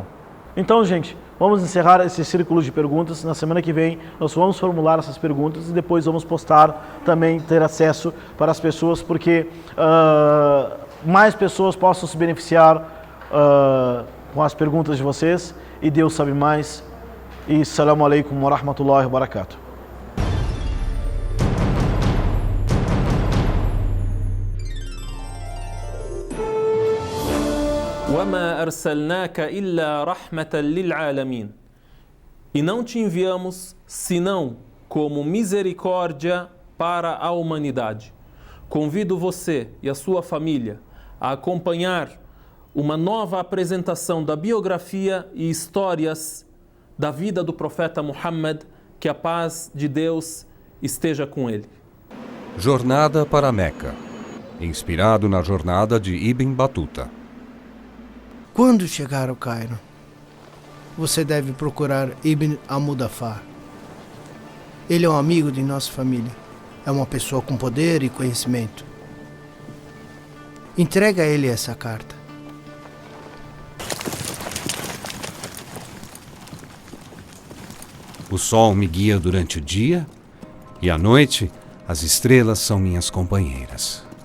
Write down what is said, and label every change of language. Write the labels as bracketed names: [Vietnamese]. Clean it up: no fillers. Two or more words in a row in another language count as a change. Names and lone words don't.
[Portuguese] Então, gente, vamos encerrar esse círculo de perguntas. Na semana que vem, nós vamos formular essas perguntas e depois vamos postar, também ter acesso para as pessoas, porque mais pessoas possam se beneficiar com as perguntas de vocês, e Deus sabe mais. [Arabic] E السلام عليكم ورحمة الله وبركاته. وَمَا أَرْسَلْنَاكَ إِلَّا رَحْمَةً لِلْعَالَمِينَ. [Portuguese] E não te enviamos senão como misericórdia para a humanidade. Convido você e a sua família a acompanhar uma nova apresentação da biografia e histórias da vida do profeta Muhammad, que a paz de Deus esteja com ele. Jornada para Meca, inspirado na jornada de Ibn Battuta. Quando chegar ao Cairo, você deve procurar Ibn al-Mudaffar. Ele é um amigo de nossa família. É uma pessoa com poder e conhecimento. Entrega a ele essa carta. O sol me guia durante o dia e à noite as estrelas são minhas companheiras.